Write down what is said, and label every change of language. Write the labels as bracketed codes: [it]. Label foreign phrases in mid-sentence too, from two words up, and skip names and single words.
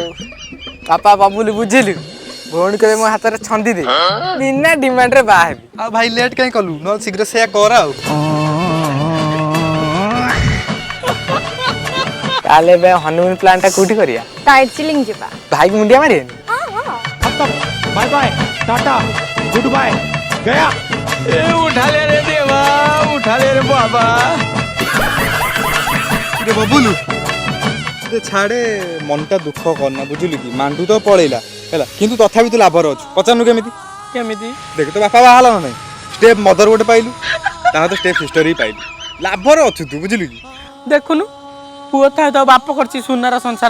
[or] ବାପା ବାବୁଲି ବୁଝିଲୁ, ଭଉଣୀ କେବେ ମୋ ହାତରେ ଛନ୍ଦି ଦେ, ବିନା ଡିମାଣ୍ଡରେ ବାହା ହେବି। ଆଉ ଭାଇ ଲେଟ୍ କାହିଁ କଲୁ? ନହେଲେ ଶୀଘ୍ର ସେଇଆ କର ଆଉ। ତାହେଲେ ଏବେ [en] honeymoon plan [or] ଟା କୋଉଠି କରିବା? ଦାର୍ଜିଲିଂ ଯିବା। ଭାଇକୁ ମୁଣ୍ଡିଆ ମାରିବେନି? [en] bye bye tata good bye [hi] गया ए उठा ले रे देवा उठा ले रे बाबा [or] रे ବବୁଲୁ ରେ ଛାଡେ, ମନଟା ଦୁଃଖ କରନା ବୁଝିଲୁ କି? ମାଣ୍ଡୁ ତ ପଳେଇଲା ହେଲା, କିନ୍ତୁ ତଥାପି ତୁ ଲାଭରେ ଅଛୁ। ପଚାରୁନୁ କେମିତି? କେମିତି? ଦେଖ ତୋ ବାପା ବାହା ହେଲା ନା ନାହିଁ, [en] step mother [or] ଗୋଟେ ପାଇଲୁ, ତା ସହିତ [en] step sister [or] ବି ପାଇଲୁ। ଲାଭରେ ଅଛୁ ତୁ ବୁଝିଲୁ କି? ଦେଖୁନୁ ପୁଅ ଥାଏ ତ ବାପ କରିଛି ସୁନାର ସଂସାର।